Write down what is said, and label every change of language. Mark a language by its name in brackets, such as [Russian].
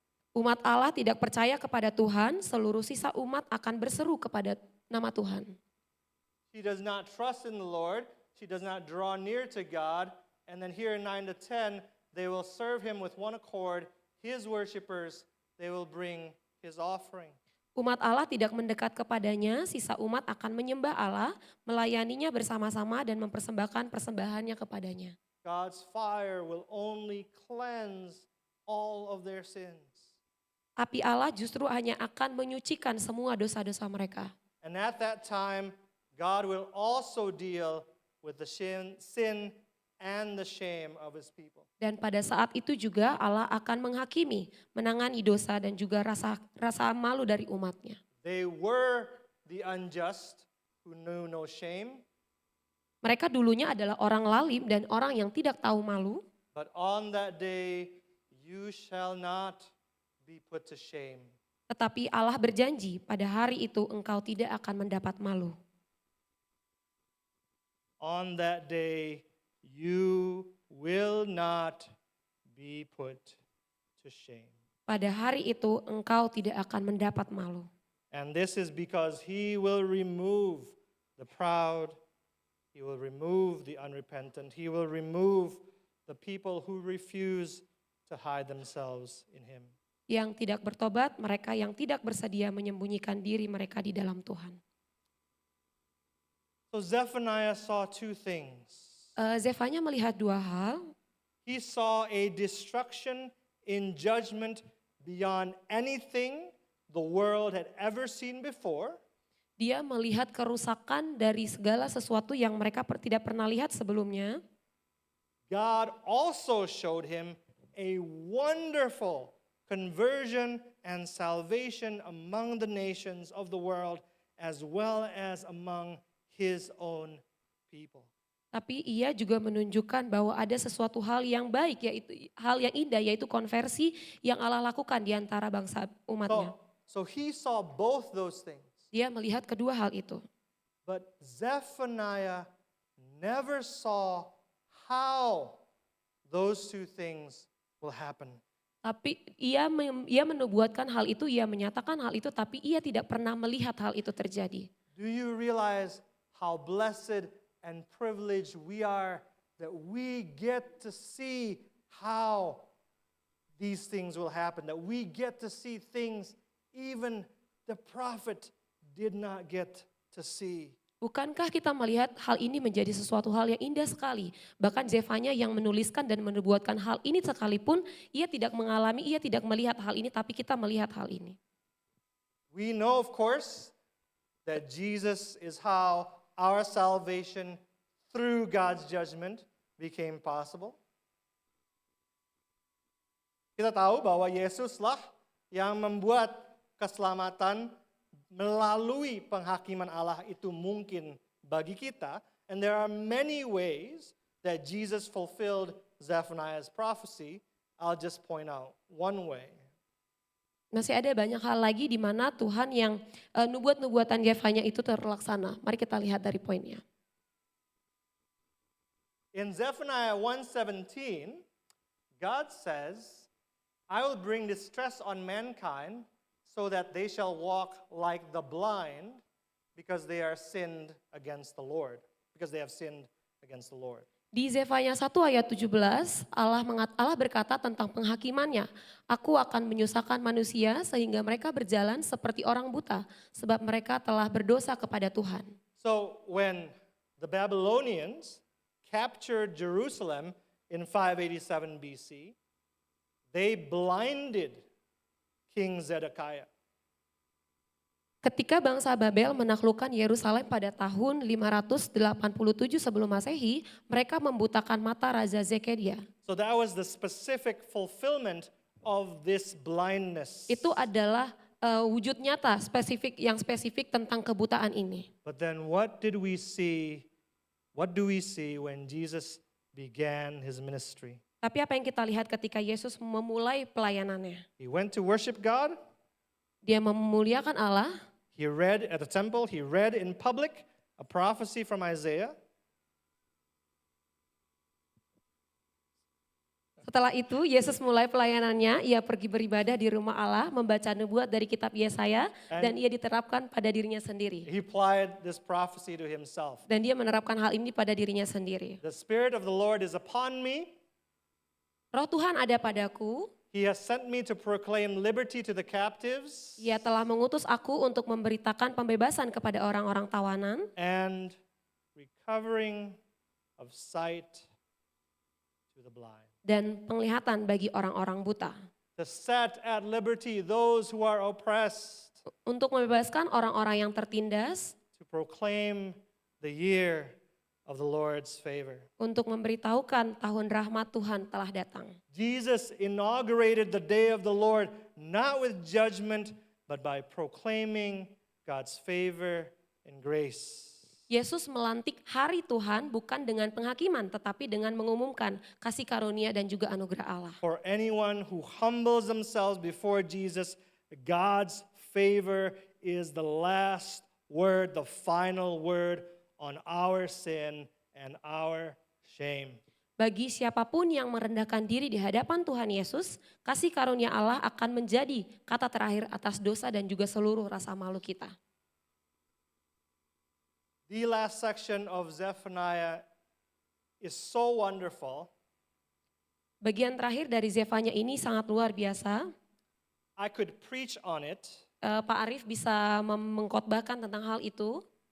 [Indonesian] Umat Allah tidak percaya kepada Tuhan, seluruh sisa umat akan berseru kepada nama Tuhan. [English] She does not trust in the Lord. She does not draw near to God. And then here in 9 to 10, they will serve Him with one accord. His worshipers, they will bring His offering. [Indonesian] Umat Allah tidak mendekat kepadanya, sisa umat akan menyembah Allah, melayaninya bersama-sama dan mempersembahkan persembahannya kepadanya. [English] God's fire will only cleanse all of their sins. [Indonesian] Api Allah justru hanya akan menyucikan semua dosa-dosa mereka. [English] And at that time, God will also deal with the sin and the shame of His people. [Indonesian] Dan pada saat itu juga Allah akan menghakimi, menangani dosa dan juga rasa malu dari umatnya. [English] They were the unjust who knew no shame, [Indonesian] Mereka dulunya adalah orang lalim dan orang yang tidak tahu malu. [English] but on that day you shall not be put to shame. [Indonesian] Tetapi Allah berjanji pada hari itu engkau tidak akan mendapat malu. [English] On that day you will not be put to shame. [Indonesian] Pada hari itu engkau tidak akan mendapat malu. [English] And this is because He will remove the proud, He will remove the unrepentant, He will remove the people who refuse to hide themselves in Him. [Indonesian] Yang tidak bertobat, mereka yang tidak bersedia menyembunyikan diri mereka di dalam Tuhan. [English] So Zephaniah saw two things. [Indonesian] Zefanya melihat dua hal. [English] He saw a destruction in judgment beyond anything the world had ever seen before. [Indonesian] Dia melihat kerusakan dari segala sesuatu yang mereka tidak pernah lihat sebelumnya. [English] God also showed him a wonderful conversion and salvation among the nations of the world as well as among His own people. [Indonesian] Tapi ia juga menunjukkan bahwa ada sesuatu hal yang baik, yaitu hal yang indah, yaitu konversi yang Allah lakukan di antara bangsa umatnya. [English] So he saw both those things. [Indonesian] Dia melihat kedua hal itu. [English] But Zephaniah never saw how those two things will happen. [Indonesian] Tapi ia menubuatkan hal itu, ia menyatakan hal itu, tapi ia tidak pernah melihat hal itu terjadi. [English] Do you realize how blessed and privileged we are that we get to see how these things will happen, that we get to see things even the prophet did not get to see. [Indonesian] Bukankah kita melihat hal ini menjadi sesuatu hal yang indah sekali? Bahkan Zefanya yang menuliskan dan menubuatkan hal ini sekalipun, ia tidak mengalami, ia tidak melihat hal ini, tapi kita melihat hal ini. [English] We know, of course, that Jesus is how our salvation through God's judgment became possible. [Indonesian] Kita tahu bahwa Yesuslah yang membuat keselamatan melalui penghakiman Allah itu mungkin bagi kita. [English] And there are many ways that Jesus fulfilled Zephaniah's prophecy. I'll just point out one way. [Indonesian] Masih ada banyak hal lagi di mana Tuhan yang nubuat-nubuatan Zefanya itu terlaksana. Mari kita lihat dari poinnya. [English] In Zephaniah 1:17, God says, I will bring distress on mankind so that they shall walk like the blind because they are sinned against the Lord. Because they have sinned against the Lord. [Indonesian] Di Zefanya 1 ayat 17, Allah berkata tentang penghakimannya. Aku akan menyusahkan manusia sehingga mereka berjalan seperti orang buta, sebab mereka telah berdosa kepada Tuhan. [English] So when the Babylonians captured Jerusalem in 587 BC, they blinded King Zedekiah. [Indonesian] Ketika bangsa Babel menaklukkan Yerusalem pada tahun 587 sebelum Masehi, mereka membutakan mata Raja Zedekiah. [English] So that was the specific fulfillment of this blindness. [Indonesian] Itu adalah wujud nyata yang spesifik tentang kebutaan ini. [English] But then what do we see when Jesus began his ministry? [Indonesian] Tapi apa yang kita lihat ketika Yesus memulai pelayanannya? [English] He went to worship God. [Indonesian] Dia memuliakan Allah. [English] He read at the temple, he read in public a prophecy from Isaiah. [Indonesian] Setelah itu Yesus mulai pelayanannya, ia pergi beribadah di rumah Allah, membaca nubuat dari kitab Yesaya, dan ia diterapkan pada dirinya sendiri. [English] He applied this prophecy to himself. [Indonesian] Dan dia menerapkan hal ini pada dirinya sendiri. [English] The Spirit of the Lord is upon me. [Indonesian] Roh Tuhan ada padaku. [English] He has sent me to proclaim liberty to the captives. [Indonesian] Ia telah mengutus aku untuk memberitakan pembebasan kepada orang-orang tawanan. [English] And recovering of sight to the blind. [Indonesian] Dan penglihatan bagi orang-orang buta. [English] To set at liberty those who are oppressed. [Indonesian] Untuk membebaskan orang-orang yang tertindas. [English] To proclaim the year of the Lord's favor. [Indonesian] Untuk memberitahukan tahun rahmat Tuhan telah datang. [English] Jesus inaugurated the day of the Lord not with judgment but by proclaiming God's favor and grace. [Indonesian] Yesus melantik hari Tuhan bukan dengan penghakiman tetapi dengan mengumumkan kasih karunia dan juga anugerah Allah. [English] For anyone who humbles themselves before Jesus, God's favor is the last word, the final word on our sin and our shame. [Indonesian] Bagi siapapun yang merendahkan diri di hadapan Tuhan Yesus, kasih karunia Allah akan menjadi kata terakhir atas dosa dan juga seluruh rasa malu kita. [English] The last section of Zephaniah is so wonderful. [Indonesian] Bagian terakhir dari Zefanya ini sangat luar biasa. [English] I could preach on it. [Indonesian] Pak Arif bisa mengkhotbahkan tentang hal itu.